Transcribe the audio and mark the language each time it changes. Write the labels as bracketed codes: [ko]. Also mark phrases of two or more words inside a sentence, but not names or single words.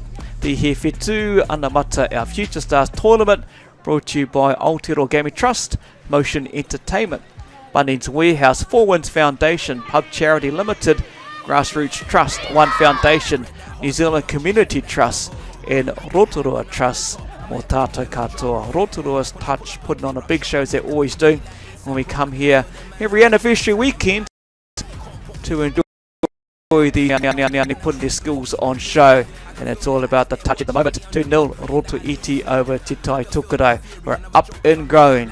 [en] The Whetū Anamata, our Future Stars tournament, brought to you by Aotearoa Gaming Trust, Motion Entertainment, Bunnings Warehouse, Four Winds Foundation, Pub Charity Limited, Grassroots Trust, One Foundation, New Zealand Community Trust, and Rotorua Trust. [mi] Mō tātou katoa. [en] Rotorua's Touch, putting on a big show as they always do when we come here every anniversary weekend to enjoy the putting their skills on show, and it's all about the touch at the moment. 2-0 Rotoiti over Te Tai Tokerau. We're up and going.